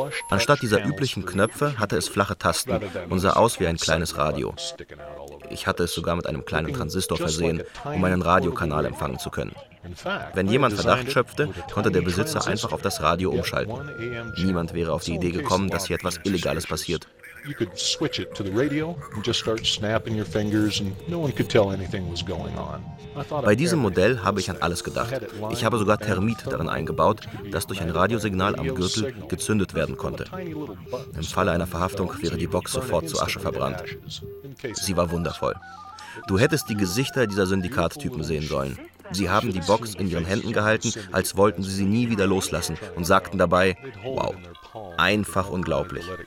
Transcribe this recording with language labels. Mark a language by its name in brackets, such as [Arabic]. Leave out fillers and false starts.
[German] Anstatt dieser üblichen Knöpfe hatte es flache Tasten und sah aus wie ein kleines Radio. Ich hatte es sogar mit einem kleinen Transistor versehen, um einen Radiokanal empfangen zu können. Wenn jemand Verdacht schöpfte, konnte der Besitzer einfach auf das Radio umschalten. Niemand wäre auf die Idee gekommen, dass hier etwas Illegales passiert. [English] You could switch it to the radio and just start snapping your fingers and no one could tell anything was going on. [German] Bei diesem Modell habe ich an alles gedacht. Ich habe sogar Thermit darin eingebaut, das durch ein Radiosignal am Gürtel gezündet werden konnte. Im Falle einer Verhaftung wäre die Box sofort zu Asche verbrannt. Sie war wundervoll. Du hättest die Gesichter dieser Syndikattypen sehen sollen. Sie haben die Box in ihren Händen gehalten, als wollten sie nie wieder loslassen und sagten dabei, wow, einfach unglaublich.